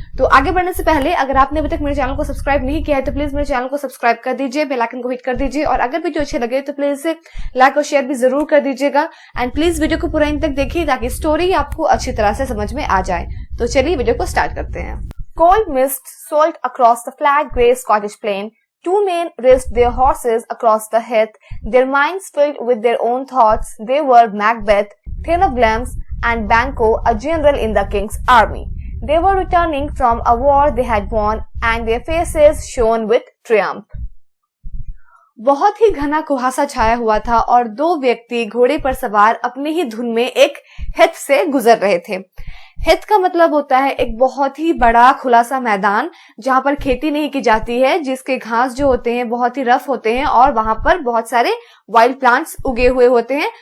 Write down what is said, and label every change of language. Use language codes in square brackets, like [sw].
[hi] तो आगे बढ़ने से पहले अगर आपने अभी तक मेरे चैनल को सब्सक्राइब नहीं किया है तो प्लीज मेरे चैनल को सब्सक्राइब कर दीजिए, बेल आइकन को हिट कर दीजिए और अगर वीडियो अच्छे लगे तो प्लीज इसे लाइक और शेयर भी जरूर कर दीजिएगा एंड प्लीज वीडियो को पूरा अंत तक देखिए ताकि स्टोरी आपको अच्छी तरह से समझ में आ जाए। तो चलिए वीडियो को स्टार्ट करते हैं। [en] Cold mist swirled across the flat grey Scottish plain. 2 men raced their horses across the heath, their minds filled with their own thoughts. They were Macbeth, Thane of Glamis, and Banquo, a general in the king's army. They were returning from a war they had won, and their faces shone with triumph. [hi] बहुत ही घना कुहासा छाया हुआ था और 2 व्यक्ति घोड़े पर सवार अपने ही धुन में एक हेथ से गुजर रहे थे। हेथ का मतलब होता है एक बहुत ही बड़ा खुला सा मैदान जहां पर खेती नहीं की जाती है, जिसके घास जो होते हैं बहुत ही रफ होते हैं और वहां पर बहुत सारे वाइल्ड प्लांट्स उगे हुए होते हैं।